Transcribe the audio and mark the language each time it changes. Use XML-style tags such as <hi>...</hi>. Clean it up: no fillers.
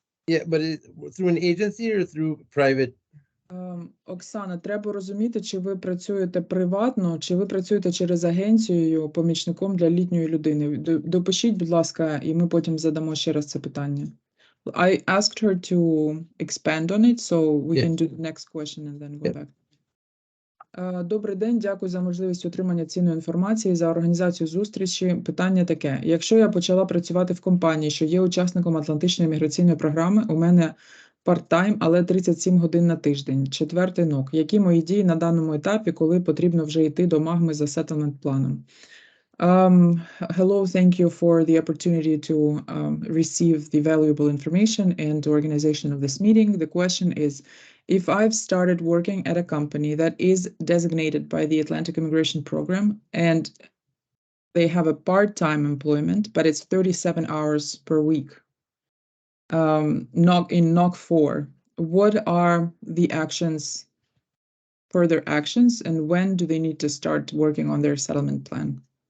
<en>Yeah, but through an agency or through private?</en> <uk>Оксана, треба розуміти, чи ви працюєте приватно, чи ви працюєте через агенцію помічником для літньої людини. Допишіть, будь ласка, і ми потім задамо ще раз це питання.</uk> <en>I asked her to expand on it, so we can do the next question and then go back.</en> <uk>Добрий день, дякую за можливість отримання цінної інформації, за організацію зустрічі. Питання таке. Якщо я почала працювати в компанії, що є учасником Атлантичної імміграційної програми, у мене part-time, але 37 годин на тиждень, 4-й НОК. Які мої дії на даному етапі, коли потрібно вже йти до МАГМи за сеттlemент-планом?</uk> <en>Hello, thank you for the opportunity to receive the valuable information and organization of this meeting. The question is, if I've started working at a company that is designated by the Atlantic Immigration Program and they have a part-time employment, but it's 37 hours per week, in NOC 4, what are the further actions, and when do they need to start working on their settlement plan?</en>